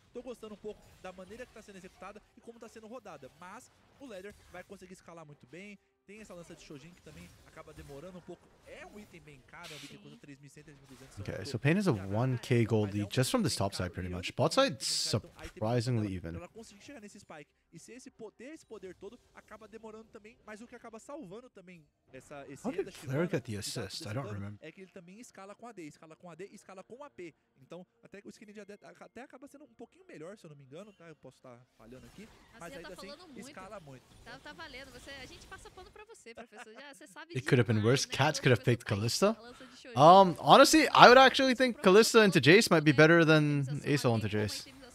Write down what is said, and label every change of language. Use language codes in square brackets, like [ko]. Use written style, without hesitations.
[pt] Tô gostando pouco da maneira que está sendo executada e como está sendo rodada, mas o Leder vai conseguir escalar muito bem. Tem essa lança de Shojin que também acaba demorando um pouco. É um item bem caro, é um item que custa 3.100, 3.200. [en] Okay, so Pain has a 1k gold lead just from this top side pretty much. Bot side surprisingly even. [pt] Ela conseguir chegar nesse spike e se esse poder todo acaba demorando também, mas o que acaba salvando também esse [en] How did Flare get the assist? I don't remember. [pt] É que ele também escala com AD, escala com AD e escala com AP. Então, até o skin de AD até acaba sendo um pouquinho melhor, se eu não me engano, tá? Eu posso estar falhando aqui, mas ainda assim escala muito. Tá valendo, a gente passa pano pra você, professor. Já você sabe. [en] It could have been worse. Cats could have picked Kalista. Honestly, I would actually think Kalista into Jace might be better than Asol into Jace.